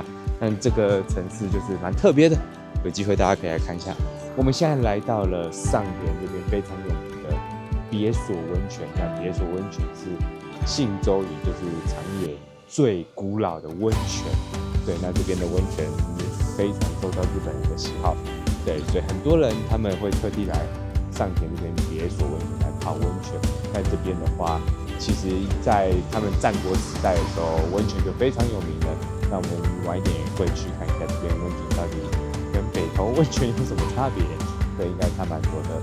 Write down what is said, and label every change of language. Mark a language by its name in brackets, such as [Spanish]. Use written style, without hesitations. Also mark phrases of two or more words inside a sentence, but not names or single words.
[Chinese] 但這個城市就是蠻特別的，有機會大家可以來看一下。我們現在來到了上田這邊非常有名的別所溫泉。那別所溫泉是信州，也就是長野最古老的溫泉。对，那這邊的溫泉也非常受到日本人的喜好。对，所以很多人他們會特地來上田這邊別所溫泉來泡溫泉。在這邊的話，其實在他們戰國時代的時候，溫泉就非常有名了。那我們晚一點也會去看一下這邊溫泉到底跟北投溫泉有什麼差別，這應該差蠻多的。